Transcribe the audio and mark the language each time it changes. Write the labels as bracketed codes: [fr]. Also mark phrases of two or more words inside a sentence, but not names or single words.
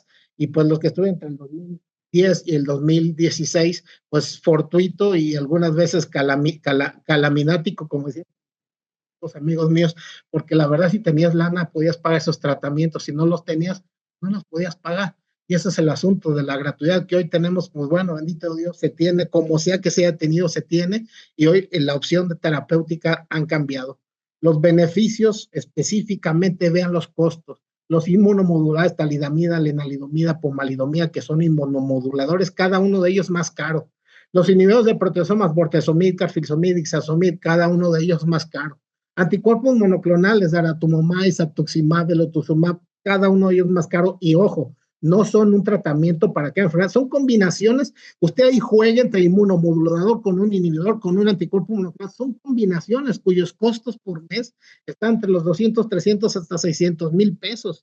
[es] Y pues los que estuvieron entre el 2010 y el 2016, pues fortuito y algunas veces calaminático, como decían los amigos míos, porque la verdad si tenías lana podías pagar esos tratamientos, si no los tenías, no los podías pagar. Y ese es el asunto de la gratuidad que hoy tenemos, pues bueno, bendito Dios, se tiene, como sea que se haya tenido, se tiene, y hoy la opción de terapéutica han cambiado. Los beneficios específicamente, vean los costos. Los inmunomodulares, talidomida, lenalidomida, pomalidomida, que son inmunomoduladores, cada uno de ellos más caro. Los inhibidores de proteasomas, bortezomib, carfilzomib, ixazomib, cada uno de ellos más caro. Anticuerpos monoclonales, daratumumab, isatuximab, velotuzumab, cada uno de ellos más caro. Y ojo, no son un tratamiento para cada enfermedad, son combinaciones. Usted ahí juega entre inmunomodulador con un inhibidor, con un anticuerpo monoclonal. Son combinaciones cuyos costos por mes están entre los 200, 300 hasta 600 mil pesos.